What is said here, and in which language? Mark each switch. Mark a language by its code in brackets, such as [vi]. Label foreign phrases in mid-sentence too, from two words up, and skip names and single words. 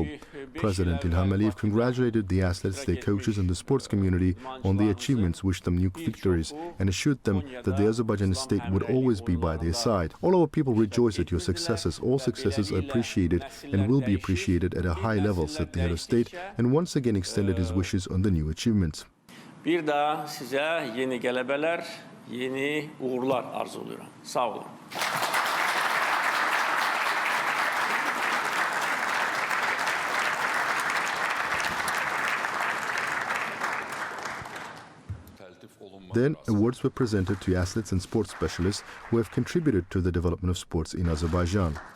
[en] President İlham Əliyev congratulated the athletes, their coaches and the sports community on the achievements, wished them new victories, and assured them that the Azerbaijani state would always be by their side. All our people rejoice at your successes. All successes are appreciated and will be appreciated at a high level, said the head of state, and once again extended his wishes on the new achievements. [az] Bir daha sizə yeni qələbələr, yeni uğurlar arzuluyorum. Sağ olun. [en] Then, awards were presented to athletes and sports specialists who have contributed to the development of sports in Azerbaijan.